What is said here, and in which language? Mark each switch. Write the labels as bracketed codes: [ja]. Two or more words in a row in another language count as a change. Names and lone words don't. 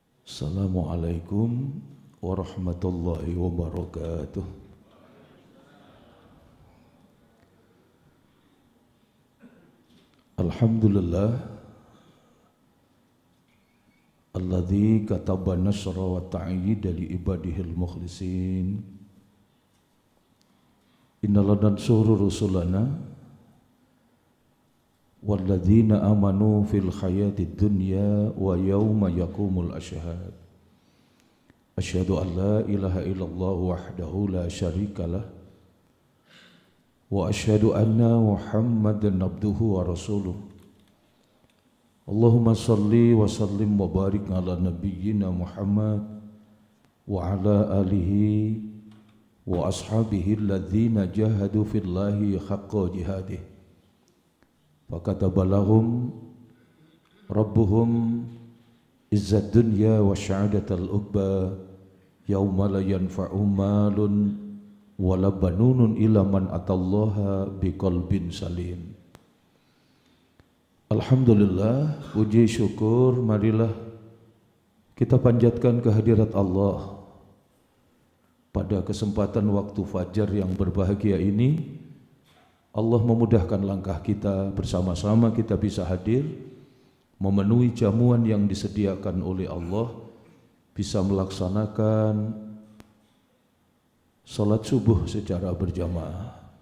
[ar] السلام عليكم ورحمة الله وبركاته. الحمد لله الذي كتب النصر والتأييد لعباده المخلصين. إنا لننصر رسلنا والذين آمنوا في الحياة الدنيا ويوم يقوم الأشهاد. أشهد أن لا إله إلا الله وحده لا شريك له وأشهد أن محمدا عبده ورسوله. اللهم صل وسلم وبارك على نبينا محمد وعلى آله وأصحابه الذين جاهدوا في الله حق جهاده. فكتب لهم ربهم عز الدنيا وسعادة العقبى يوم لا ينفع مال ولا بنون إلا من أتى الله بقلب سليم. [id] Alhamdulillah, puji syukur marilah kita panjatkan kehadirat Allah pada kesempatan waktu fajar yang berbahagia ini. Allah memudahkan langkah kita, bersama-sama kita bisa hadir memenuhi jamuan yang disediakan oleh Allah, bisa melaksanakan salat subuh secara berjamaah.